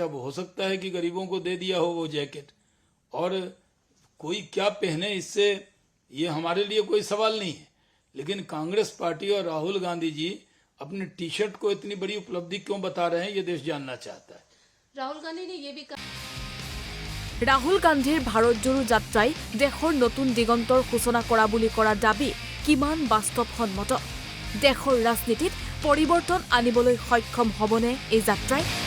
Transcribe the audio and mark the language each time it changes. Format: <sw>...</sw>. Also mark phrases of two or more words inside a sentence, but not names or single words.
<hi>अब हो सकता है कि गरीबों को दे दिया हो वो जैकेट, और कोई क्या पहने इससे ये हमारे लिए कोई सवाल नहीं है। लेकिन कांग्रेस पार्टी और राहुल गांधी जी अपने</hi> <en>T-shirt</en> <hi>को इतनी बड़ी उपलब्धि क्यों बता रहे हैं, ये देश जानना चाहता है। राहुल गांधी ने ये भी कहा</hi> <as>ৰাহুল গান্ধীৰ ভাৰত জোৰো যাত্ৰাই দেশৰ নতুন দিগন্তৰ সূচনা কৰা বুলি কৰা দাবী কিমান বাস্তৱসন্মত? দেশৰ ৰাজনীতিত পৰিৱৰ্তন আনিবলৈ সক্ষম হ'বনে এই যাত্ৰাই?</as>